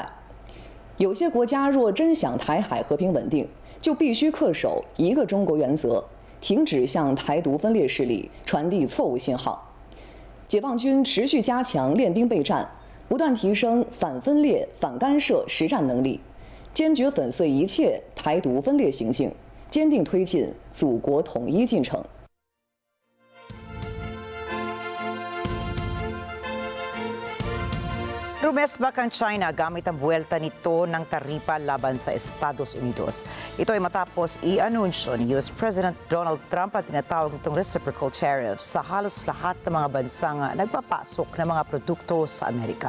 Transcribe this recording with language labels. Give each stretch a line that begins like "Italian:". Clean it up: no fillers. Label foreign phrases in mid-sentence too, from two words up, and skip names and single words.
Chinese: 有些国家若真想台海和平稳定，就必须恪守一个中国原则，停止向台独分裂势力传递错误信号。解放军持续加强练兵备战，不断提升反分裂、反干涉实战能力，坚决粉碎一切台独分裂行径，坚定推进祖国统一进程。
Filipino: Rumesbak ang China gamit ang buwelta nito ng taripa laban sa Estados Unidos. Ito ay matapos i-anunsyo ni
English: US President
Filipino: Donald Trump at tinatawag nitong
English: reciprocal tariffs
Filipino: sa halos lahat ng mga bansang nagpapasok ng mga produkto sa Amerika.